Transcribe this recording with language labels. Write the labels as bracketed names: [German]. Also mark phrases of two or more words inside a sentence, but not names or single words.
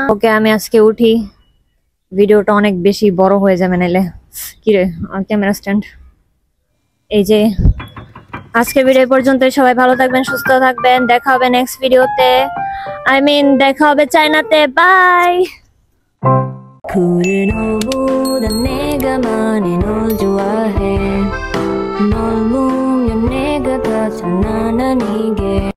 [Bangla] ওকে, আমি আজকে উঠি, ভিডিওটা অনেক বেশি বড় হয়ে যাবে নাইলে। কিরে ক্যামেরা স্ট্যান্ড, এই যে আজকে ভিডিও পর্যন্ত। সবাই ভালো থাকবেন, সুস্থ থাকবেন, দেখা হবে নেক্সট ভিডিওতে, দেখা হবে চায়নাতে। বাই। [Korean] 너보다 내가 많이 널 좋아해. 널 보면 내가 다 참 난 아니게.